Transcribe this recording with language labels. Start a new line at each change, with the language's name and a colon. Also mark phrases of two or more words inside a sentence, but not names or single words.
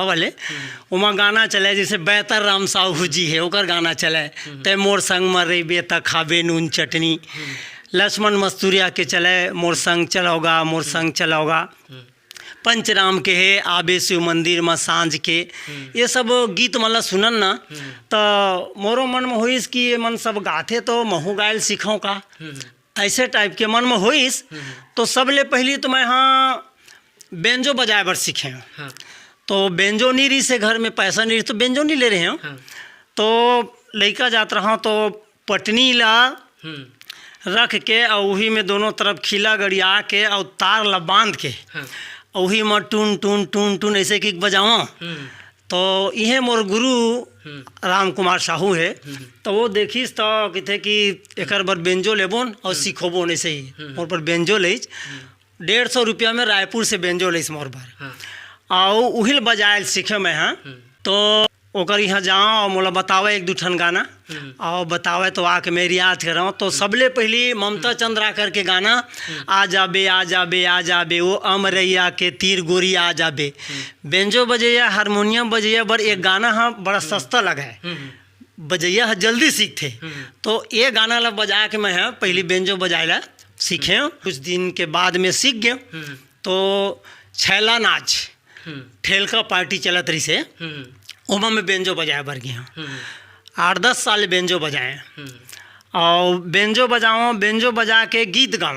Chhattisgarhi: वाले उमा गाना चले जैसे बेहतर राम साहू जी है ओकर गाना चले ते मोर संग मरेबे त खाबे नून चटनी, लक्ष्मण मस्तूरिया के चले मोर संग चलोगा मोर संग चलोगा, पंचराम के है आबे शिव मंदिर में सांझ के, ये सब गीत मतलब सुनन ना तो मोरो मन में होइस कि ये मन सब गाथे तो महू गायल सीखों का, ऐसे टाइप के मन में होइस। तो सबले पहली तो मैं हाँ बेंजो बजाए बर सीखे हाँ। तो बेंजो नहीं रही से घर में पैसा नहीं रही तो बेंजो नहीं ले रहे हैं हाँ। तो लड़का जात रहा तो पटनी ला रख के और वही में दोनों तरफ खिला गड़िया के और तार ला बांध के वही में टून टून टून टून ऐसे किक बजावा। तो यह मोर गुरु राम कुमार साहू है तो वो देखिस तो कहते कि एक बार बेंजो लेबोन और सीखोबोन ऐसे ही मोर पर बेंजो ले 150 रुपया में रायपुर से बेंजो लेस मोर पर और उहिल बजायल सीखे मैं हाँ। तो ओकर यहाँ जाओ और मोला बतावे एक दू ठन गाना और बतावे तो आके मैं रियाज कर रहा हूँ। तो सबले पहली ममता चंद्राकर के गाना आ जाबे आ जाबे आ जाबे वो अमरैया के तीर गोरी आ जाबे, बेंजो बजैया हारमोनियम बजैया बर एक गाना हाँ बड़ा सस्ता लगा है बजैया जल्दी सीखते। तो ये गाना ला बजा के मैं हाँ पहली बेंजो बजाएला सीखे कुछ दिन के बाद में सीख गए। तो छैला नाच ठेलका पार्टी चलत रही से ओमा में बेंजो बजाए बर गया 8-10 साल बेंजो बजाए और बेंजो बजाओ बेंजो बजा के गीत गाओ।